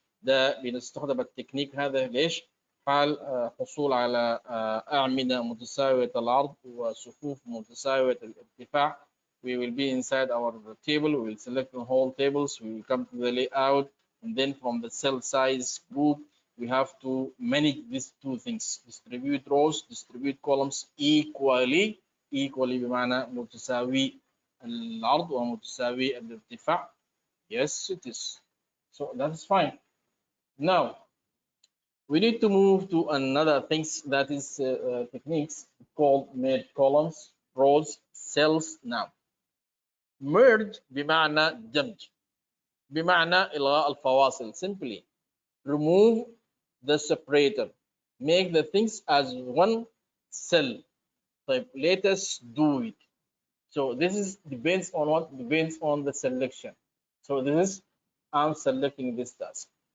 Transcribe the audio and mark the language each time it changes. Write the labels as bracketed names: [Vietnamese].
[Arabic] ده بنستخدم التكنيك هذا ليش؟ حال حصول على أعمدة متساوية العرض وصفوف متساوية الارتفاع. [English] We will be inside our table. We will select the whole tables. We will come to the layout, and then from the cell size group, we have to manage these two things: distribute rows, distribute columns equally. [Arabic] بمعنى متساوي العرض ومتساوي الارتفاع. [English] Yes, it is. So that's fine. Now we need to move to another things, that is techniques called merge columns, rows, cells. [Arabic] Now merge بمعنى دمج، بمعنى إلغاء الفواصل. [English] Simply remove the separator, make the things as one cell. طيب, let us do it. So this is depends on what? Depends on the selection. So this is, I'm selecting this task.